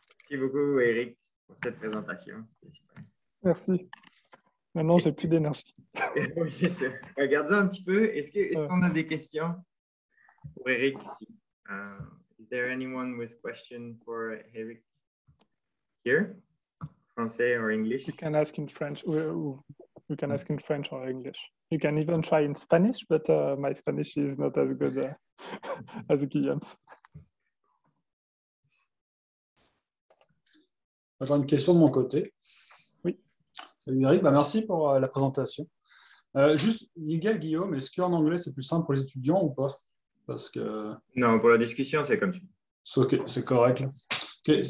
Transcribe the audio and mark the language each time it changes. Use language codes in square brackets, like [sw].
[fr] Merci beaucoup, Eric, pour cette présentation. C'était super. Merci. Maintenant, j'ai plus d'énergie. Oui, c'est ça. Regardons un petit peu. Est-ce qu'on a des questions pour Eric ici? [en] Is there anyone with question for Eric here? Français or English? You can ask in French. We can ask in French or English. You can even try in Spanish, but my Spanish is not as good as Guillaume's. [fr] J'aurais une question de mon côté. Oui. Salut Eric, merci pour la présentation. Juste, Miguel, Guillaume, est-ce qu'en anglais c'est plus simple pour les étudiants ou pas? Parce que... Non, pour la discussion, c'est comme tu veux. Ok, c'est correct. Là. Okay.